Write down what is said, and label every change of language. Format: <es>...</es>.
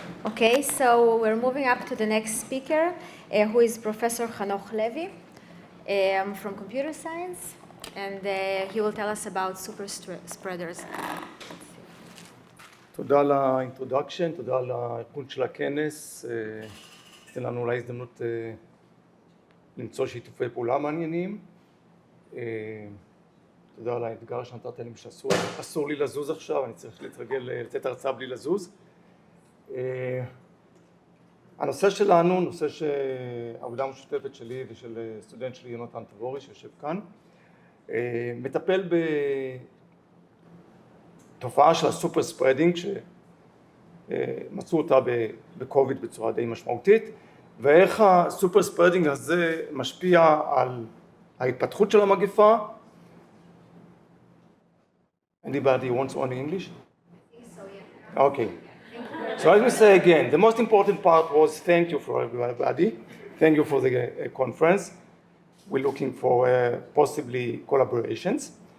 <en>Okay, so we're moving up to the next speaker, who is Professor Hanoch Levy from computer science, and he will tell us about super spreaders.</en> <he>תודה על האינטרודקשן, תודה על הארגון של הכנס. תן לנו אולי הזדמנות למצוא שיתופי פעולה מעניינים. תודה על האתגר שנתת לי שאסור לי לזוז עכשיו, אני צריך להתרגל לתת הרצאה בלי לזוז. הנושא שלנו, נושא שעבודה משותפת שלי ושל סטודנט שלי יונתן תבורי שיושב כאן, מטפל בתופעה של הסופר ספרדינג שמצאו אותה בקוביד בצורה די משמעותית, ואיך הסופר ספרדינג הזה משפיע על ההתפתחות של המגפה.</he> <en>Anybody wants one in English? I think so, yeah. Okay. So let me say again, the most important part was thank you for everybody. Thank you for the conference. We're looking for possibly collaborations.</en>